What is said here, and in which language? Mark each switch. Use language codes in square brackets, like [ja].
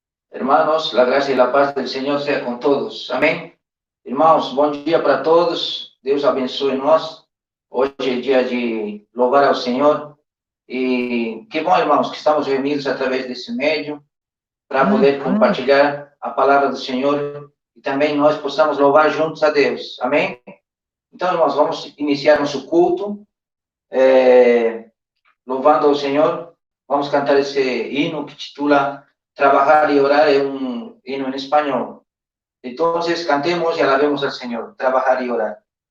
[es] Hermanos, la gracia y la paz del Señor sea con todos. [pt] Amém. Irmãos, bom dia para todos. Deus abençoe nós. Hoje é dia de louvar ao Senhor. E que bom, irmãos, que estamos reunidos através desse médium para poder compartilhar a palavra do Senhor e também nós possamos louvar juntos a Deus. Amém? Então, irmãos, vamos iniciar nosso culto louvando ao Senhor. Vamos cantar esse hino que titula Trabajar y Orar, [es] es un hino en español. Entonces, cantemos y alabemos al Señor. Trabajar y orar.